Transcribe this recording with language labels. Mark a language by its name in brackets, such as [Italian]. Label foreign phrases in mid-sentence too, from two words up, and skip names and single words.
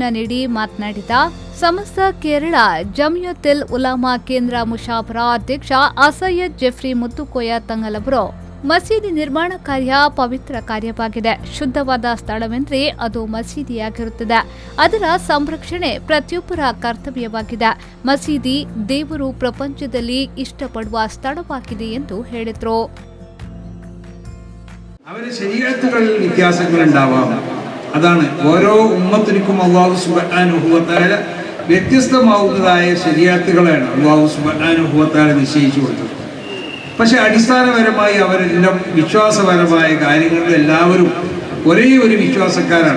[Kannada] ನೀಡಿ ಮಾತನಾಡಿದ ಸಮಸ್ತ ಕೇರಳ ಜಮಿಯತುಲ್ ಉಲಮಾ ಕೇಂದ್ರ ಮುಷಾವರ ಅಧ್ಯಕ್ಷ ಅಸಯ್ಯದ್ ಜಿಫ್ರಿ ಮುತ್ತುಕೋಯ ತಂಗಳ್ ಅವರು, ಮಸೀದಿ ನಿರ್ಮಾಣ ಕಾರ್ಯ ಪವಿತ್ರ ಕಾರ್ಯವಾಗಿದೆ. ಶುದ್ಧವಾದ ಸ್ಥಳವೆಂದರೆ ಅದು ಮಸೀದಿಯಾಗಿರುತ್ತದೆ. ಅದರ ಸಂರಕ್ಷಣೆ ಪ್ರತಿಯೊಬ್ಬರ ಕರ್ತವ್ಯವಾಗಿದೆ. ಮಸೀದಿ ದೇವರು ಪ್ರಪಂಚದಲ್ಲಿ ಇಷ್ಟಪಡುವ ಸ್ಥಳವಾಗಿದೆ ಎಂದು ಹೇಳಿದರು. [Malayalam] അവര് ശരീഅത്തുകളിൽ വ്യത്യാസങ്ങൾ ഉണ്ടാവാം. അതാണ് ഓരോ ഉമ്മത്തിനും [Arabic] الله سبحانه وتعالى [Malayalam] വ്യത്യസ്തമാവുന്നതായ ശരീഅത്തുകളാണ് [Arabic] الله سبحانه وتعالى [Malayalam] നിശ്ചയിച്ചു കൊടുത്തത്. പക്ഷെ അടിസ്ഥാനപരമായി അവരെല്ലാം വിശ്വാസപരമായ കാര്യങ്ങളിൽ എല്ലാവരും ഒരേ ഒരു വിശ്വാസക്കാരാണ്.